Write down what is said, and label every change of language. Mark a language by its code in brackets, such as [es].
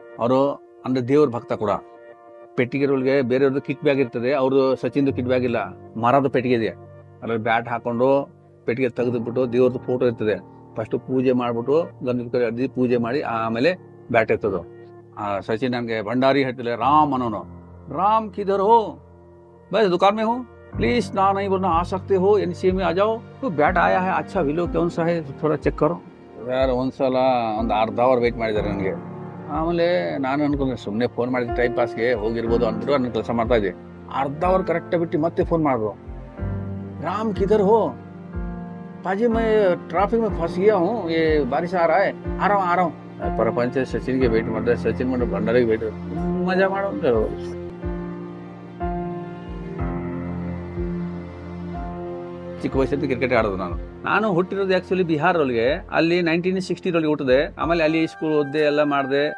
[kn] ಅವರು ಅಂದ್ರೆ ದೇವ್ರ ಭಕ್ತ ಕೂಡ. ಪೆಟ್ಟಿಗೆಗಳಿಗೆ ಬೇರೆಯವ್ರದ್ದು ಕಿಟ್ ಬ್ಯಾಗ್ ಇರ್ತದೆ, ಅವ್ರದ್ದು ಸಚಿನ್ದು ಕಿಟ್ ಬ್ಯಾಗ್ ಇಲ್ಲ, ಮರದ ಪೆಟ್ಟಿಗೆ ಇದೆ. ಅದ್ರಲ್ಲಿ ಬ್ಯಾಟ್ ಹಾಕೊಂಡು ಪೆಟ್ಟಿಗೆ ತೆಗೆದುಬಿಟ್ಟು ದೇವ್ರದ್ದು ಫೋಟೋ ಇರ್ತದೆ. ಫಸ್ಟ್ ಪೂಜೆ ಮಾಡ್ಬಿಟ್ಟು ಗಂಧದ ಅರ್ಜಿ ಪೂಜೆ ಮಾಡಿ ಆಮೇಲೆ ಬ್ಯಾಟ್ ಎತ್ತದು. ಸಚಿನ್ ನನಗೆ ಭಂಡಾರಿ ಹೇಳ್ತಿಲ್ಲ, ರಾಮ್ ಅನ್ನೋನು. ರಾಮ್ ಕಿಧರ್ ಹೋ, ಬೈ [hi] दुकान में हो प्लीज, ना नहीं बोलना, आ सकते हो एनसीए में आ जाओ. तो बैट आया है, अच्छा विलो कौन सा है थोड़ा ಚೆಕ್ करो. [kn] ಯಾರು ಒಂದ್ಸಲ ಒಂದು ಅರ್ಧ ಅವರ್ ವೇಟ್ ಮಾಡಿದ್ದಾರೆ ನನಗೆ. ಆಮೇಲೆ ನಾನು ಅನ್ಕೊಂಡೆ ಸುಮ್ಮನೆ ಫೋನ್ ಮಾಡಿದ ಟೈಮ್ ಪಾಸ್ಗೆ ಹೋಗಿರ್ಬೋದು ಅಂದ್ಬಿಟ್ಟು ನನ್ನ ಕೆಲಸ ಮಾಡ್ತಾ ಇದ್ದೆ. ಅರ್ಧ ಅವರ್ ಕರೆಕ್ಟ್ ಬಿಟ್ಟು ಮತ್ತೆ ಫೋನ್ ಮಾಡಿದ್ರು. [hi] राम किधर हो, पाजी मैं ट्रैफिक में फंस गया हूँ, ये बारिश आ रहा है, आ रहा हूँ. [kn] ಪ್ರಪಂಚ ಸಚಿನ್ಗೆ ವೇಟ್ ಮಾಡಿದೆ, ಸಚಿನ್ ಮಾಡಿ ಭಂಡಾರಿಗೆ ವೇಟ್, ಮಜಾ ಮಾಡೋ. ಚಿಕ್ಕ ವಯಸ್ಸಲ್ಲಿ ಕ್ರಿಕೆಟ್ ಆಡೋದು ನಾನು ಹುಟ್ಟಿರೋದು ಆಕ್ಚುಲಿ ಬಿಹಾರೊಳಗೆ. ಅಲ್ಲಿ 1960 ಹುಟ್ಟಿದೆ. ಆಮೇಲೆ ಅಲ್ಲಿ ಸ್ಕೂಲ್ ಓದ್ದೆ, ಎಲ್ಲ ಮಾಡಿದೆ.